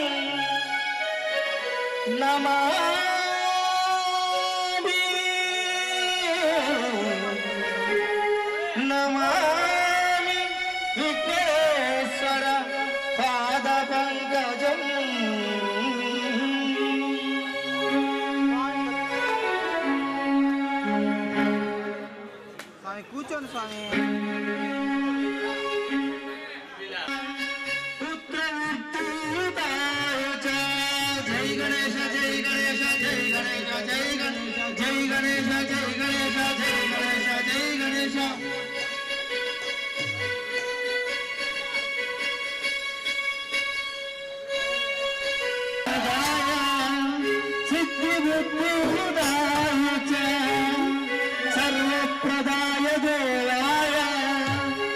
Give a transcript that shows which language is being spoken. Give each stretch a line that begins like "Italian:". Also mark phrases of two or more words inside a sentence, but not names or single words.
Sanskrit: नमामि विघ्नेश्वर पादपङ्कजम् स्वामी
Telugu: కూర్చోండి స్వామి
Sanskrit: జై గణేశ జై గణేశ జై గణేశ జై గణేశ జై గణేశ జై గణేశ జై గణేశ జై గణేశ సిద్ధి బుద్ధి హృదయ सर्वप्रदाय देवाय